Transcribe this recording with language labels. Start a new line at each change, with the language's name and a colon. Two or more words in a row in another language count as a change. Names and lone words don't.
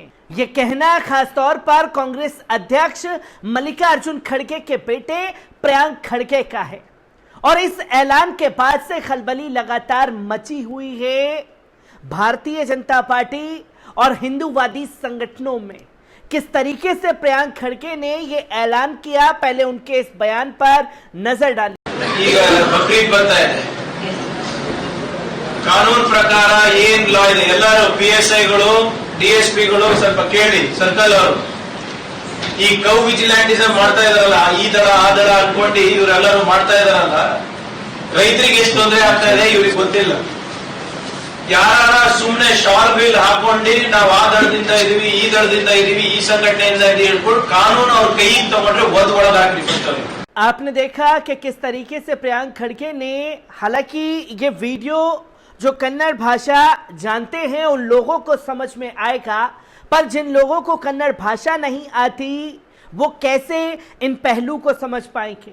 Hindi: ये कहना खासतौर पर कांग्रेस अध्यक्ष मल्लिकार्जुन खड़गे के बेटे प्रियंक खड़गे का है, और इस ऐलान के बाद से खलबली लगातार मची हुई है। भारतीय जनता पार्टी और हिंदूवादी संगठनों में किस तरीके से प्रियंक खड़गे ने ये ऐलान किया, पहले उनके इस बयान पर नजर डालिए।
Kannada: ಈಗ ಬಕ್ರೀದ್ ಬರ್ತಾ ಇದೆ, ಕಾನೂನು ಪ್ರಕಾರ ಏನ್ ಲಾ ಇದೆ ಎಲ್ಲರೂ PSIಗಳು DSPಗಳು ಸ್ವಲ್ಪ ಕೇಳಿ, ಸರ್ಕಲ್ ಅವರು ಈ
English: cow vigilantism
Kannada: ಮಾಡ್ತಾ ಇದಾರಲ್ಲ, ಈ ದಳ ಆ ದಳ ಅನ್ಕೊಂಡು ಇವರೆಲ್ಲರೂ ಮಾಡ್ತಾ ಇದಾರಲ್ಲ, ರೈತರಿಗೆ ಎಷ್ಟು ತೊಂದರೆ ಆಗ್ತಾ ಇದೆ ಇವ್ರಿಗೆ ಗೊತ್ತಿಲ್ಲ। ಯಾರ ಸುಮ್ನೆ ಶಾಲ್ ಬಿಲ್ ಹಾಕೊಂಡು ನಾವು ಆ ದಳದಿಂದ ಇದೀವಿ, ಈ ದಳದಿಂದ ಇದೀವಿ, ಈ ಸಂಘಟನೆಯಿಂದ ಇದೀವಿ ಹೇಳ್ಕೊಂಡು ಕಾನೂನು ಅವ್ರ ಕೈಗೆ ತಗೊಂಡ್ರೆ ಒಳಗಾಗ್ಲಿ ಬರ್ತಾರೆ।
Hindi: आपने देखा कि किस तरीके से प्रियंक खड़गे ने, हालांकि ये वीडियो जो कन्नड़ भाषा जानते हैं उन लोगों को समझ में आएगा, पर जिन लोगों को कन्नड़ भाषा नहीं आती वो कैसे इन पहलू को समझ पाएंगे।